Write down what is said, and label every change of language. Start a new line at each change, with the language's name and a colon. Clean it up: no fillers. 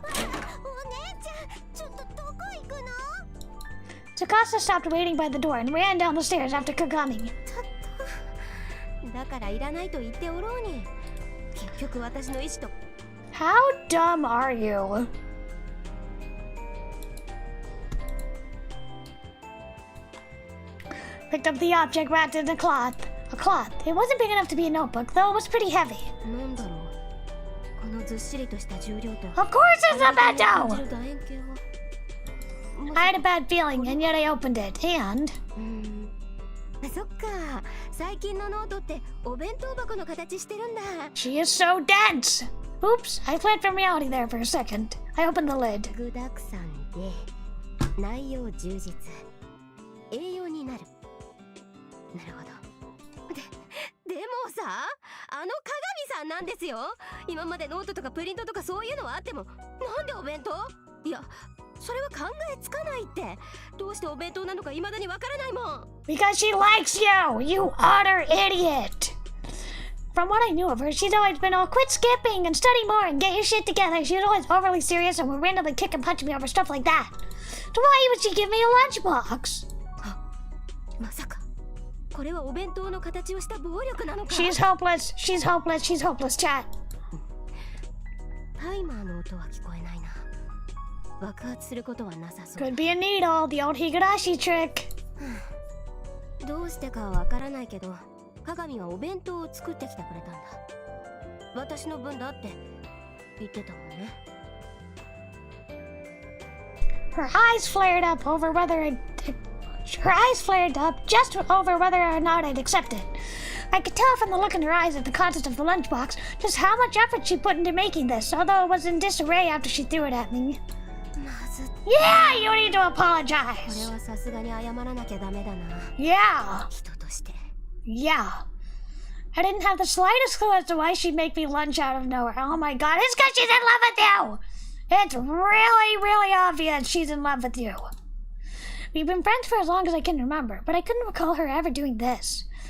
Japanese: お姉ちゃん、ちょっとどこ行くの？
English: Tsukasa stopped waiting by the door and ran down the stairs after Kagami.
Japanese: ちょっと。だからいらないと言っておろうに。結局私の意志と。
English: How dumb are you? Picked up the object wrapped in a cloth. A cloth. It wasn't big enough to be a notebook, though it was pretty heavy.
Japanese: なんだろう。このずっしりとした重量と。
English: Of course it's a bento!
Japanese: 楕円形は。
English: I had a bad feeling, and yet I opened it, and...
Japanese: そっか。最近のノートってお弁当箱の形してるんだ。
English: She is so dense! Oops, I fled from reality there for a second. I opened the lid.
Japanese: 具沢山で内容充実。栄養になる。なるほど。でもさ、あの鏡さんなんですよ。今までノートとかプリントとかそういうのはあっても、なんでお弁当？いや、それは考えつかないって。どうしてお弁当なのか未だにわからないもん。
English: Because she likes you, you utter idiot! From what I knew of her, she's always been all quit skipping and study more and get your shit together. She's always overly serious and would randomly kick and punch me over stuff like that. So why would she give me a lunchbox?
Japanese: まさか。これはお弁当の形をした暴力なのか。
English: She's hopeless, she's hopeless, she's hopeless, chat.
Japanese: タイマーの音は聞こえないな。爆発することはなさそう。
English: Could be a needle, the old higurashi trick.
Japanese: どうしてかはわからないけど、鏡はお弁当を作ってきてくれたんだ。私の分だって言ってたもんね。
English: Her eyes flared up over whether Her eyes flared up just over whether or not I'd accept it. I could tell from the look in her eyes at the contents of the lunchbox just how much effort she put into making this, although it was in disarray after she threw it at me. Yeah, you need to apologize.
Japanese: これはさすがに謝らなきゃダメだな。
English: Yeah.
Japanese: 人として。
English: Yeah. I didn't have the slightest clue as to why she'd make me lunch out of nowhere. Oh my god, it's because she's in love with you! It's really, really obvious she's in love with you. We've been friends for as long as I can remember, but I couldn't recall her ever doing this.